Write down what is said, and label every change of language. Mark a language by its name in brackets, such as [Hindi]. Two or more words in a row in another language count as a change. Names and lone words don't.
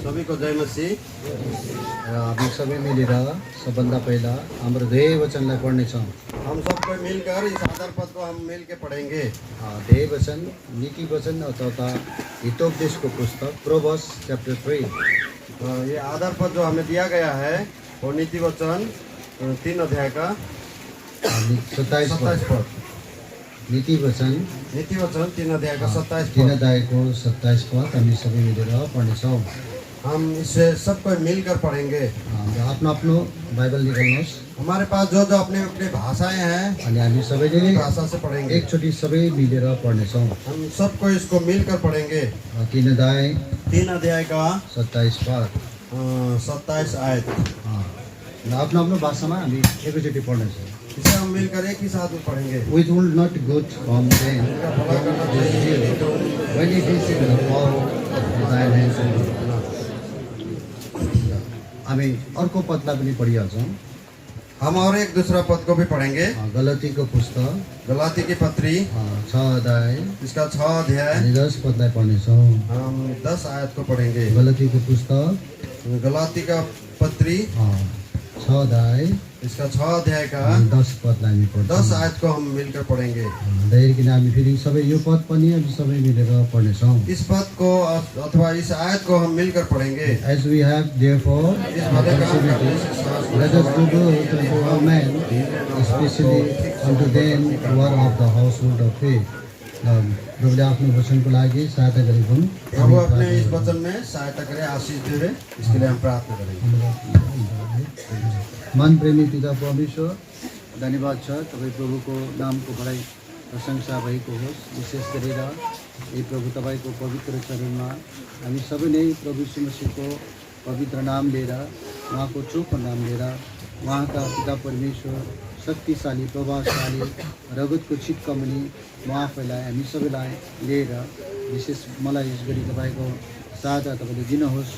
[Nepali] सबैको जय मसीह। हामी सबै मिलेर सबभन्दा पहिला हाम्रो ध्येय वचनलाई पढ्नेछौँ। [Hindi] हम सबको मिलकर इस आधार पद को हम मिल के पढ़ेंगे। [Nepali] ध्येय वचन नीति वचन अथवा हितोपदेशको पुस्तक [English] Proverbs chapter [Nepali] 3। [Hindi] ये आधार पद जो हमें दिया गया है वो नीति वचन 3 अध्याय का 27 पद। नीति वचन 3 अध्याय का 27 3 पद। [Nepali] अध्यायको 27 पद हामी सबै मिलेर पढ्नेछौँ। [Hindi] हम इसे सबको मिलकर पढ़ेंगे। [Nepali] आफ्नो आफ्नो बाइबल निकाल्नुहोस्। [Hindi] हमारे पास जो जो अपने अपने भाषाएं हैं [Nepali] अनि हामी सबैले [Hindi] भाषा से पढ़ेंगे। [Nepali] एकचोटि सबै मिलेर पढ्नेछौँ। [Hindi] हम सबको इसको मिलकर पढ़ेंगे। 3 अध्याय का 27 पद 27 आयत। [Nepali] आफ्नो आफ्नो भाषामा हामी एकैचोटि पढ्नेछौँ। [Hindi] इसे हम मिलकर एक ही साथ में पढ़ेंगे। [English] Which will not good from them when it is in the power of thine hands. [Nepali] हामी अर्को पदलाई पनि पढिहाल्छौँ। [Hindi] हम और एक दूसरा पद को भी पढ़ेंगे। [Nepali] गलतीको पुस्तक [Hindi] गलाती की पत्री 6 अध्याय इसका 6 अध्याय [Nepali] अनि 10 पदलाई पढ्नेछौँ। [Hindi] हम 10 आयत को पढ़ेंगे। [Nepali] गलतीको पुस्तक [Hindi] गलाती का पत्री 6 अध्याय इसका 6 अध्याय का [Nepali] अनि 10 पदलाई हामी पढ्छौँ। [Hindi] 10 आयत को हम मिलकर पढ़ेंगे। [Nepali] किन हामी फेरि सबै यो पद पनि हामी सबै मिलेर पढ्नेछौँ। [Hindi] इस पद को अथवा इस आयत को हम मिलकर पढ़ेंगे। [English] As we have therefore let us do good unto all men, especially unto them who are of the household of faith. [Nepali] प्रभुले आफ्नो वचनको लागि सहायता गरेको हुन्। [Hindi] प्रभु अपने इस वचन में सहायता करे, आशीष दे, इसके लिए हम प्रार्थना करेंगे। [Nepali] मन प्रेमी पिता परमेश्वर, धन्यवाद छ तपाईँ प्रभुको नामको बढाइ प्रशंसा भएको होस्। विशेष गरेर यी प्रभु तपाईँको पवित्र चरणमा हामी सबै नै प्रभु यीशु मसीहको पवित्र नाम लिएर, उहाँको चोखो नाम लिएर, उहाँका पिता परमेश्वर शक्तिशाली प्रभावशाली रगतको छिटकमनी म आफैलाई हामी सबैलाई लिएर विशेष मलाई यस गरी तपाईँको सहायता तपाईँले दिनुहोस्।